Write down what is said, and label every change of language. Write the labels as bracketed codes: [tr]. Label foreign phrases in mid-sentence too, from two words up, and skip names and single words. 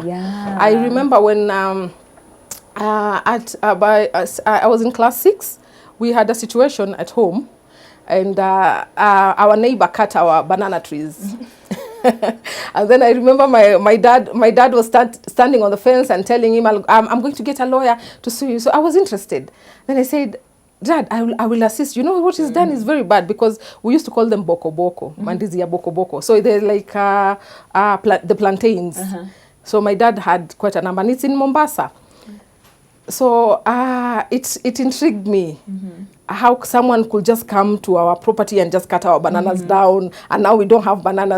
[en] I remember when I was in class 6, we had a situation at home, and our neighbor cut our banana trees. And then I remember my dad was standing on the fence and telling him, I'm going to get a lawyer to sue you. So I was interested. Then I said, Dad, I will assist. You know what he's done is very bad, because we used to call them boko boko, [sw] mandizi ya boko boko. [en] So they're like the plantains. So my dad had quite a number, and it's in Mombasa. So it intrigued me how someone could just come to our property and just cut our bananas down, and now we don't have bananas.